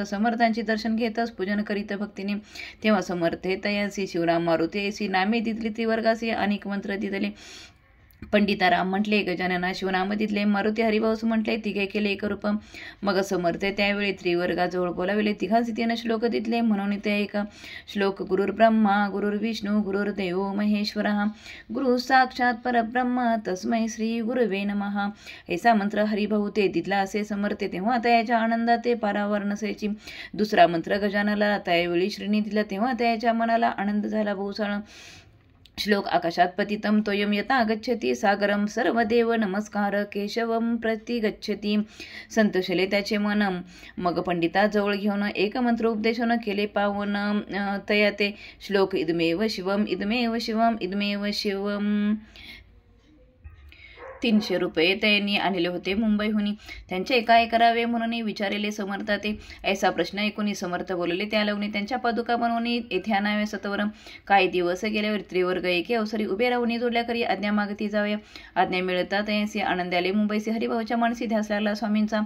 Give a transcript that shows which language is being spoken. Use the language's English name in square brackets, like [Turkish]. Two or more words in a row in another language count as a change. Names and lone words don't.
[Marathi] समर्थांचे दर्शन घेतच पूजन करीत भक्तीने. तेव्हा समर्थ तयासी शिवराम मारुती नामे तिथली त्रिवर्गासी अनेक मंत्र दिले. पंडिताराम म्हटले गजानना शिवनाम दिले. मारुती हरिभाऊस म्हटले तिघे केले एक रूप. मग समर्थ त्यावेळी त्रिवर्गाजवळ बोलाविले. तिघांचे 3 श्लोक दिले म्हणून ते ऐका. [Sanskrit] श्लोक गुरुर ब्रह्मा गुरुर्विष्णू गुरुर्देव महेश्वर गुरु साक्षात परब्रह्म तस्मै श्री गुरुवे नमः. [Marathi] ऐसा मंत्र हरिभाऊ ते दिला असे समर्थ. तेव्हा त्याच्या आनंदात ते पारावर नसायची. दुसरा मंत्र गजाननाला त्यावेळी श्रीनी दिला. तेव्हा त्याच्या मनाला आनंद झाला बहुसाळ. [Sanskrit] श्लोक आकाशात पतितम तोयम यथा गच्छति सागरम सर्वदेव नमस्कार केशवम प्रति गच्छति. [Marathi] संतोषले त्याचे मन. मग पंडिताजवळ घेऊन एक मंत्र उपदेशन केले पावन तया ते. [Sanskrit] श्लोक इदमेव शिवम इदमेव शिवम इदमेव शिवम. [Marathi] 300 रुपये त्यांनी आणले होते मुंबईहून. त्यांचे काय करावे म्हणून विचारले समर्थ ते. ऐसा प्रश्न ऐकून समर्थ बोलले त्या लावणी त्यांच्या पादुका बनवून येथे आणावे सत्वर. काही दिवस गेल्यावर त्रिवर्ग एके अवसरी उभे राहून जोडल्या करी आज्ञा मागती जावे. आज्ञा मिळतात ऐसे आनंदाले मुंबईचे हरिभाऊच्या मानसी ध्यास लागला स्वामींचा.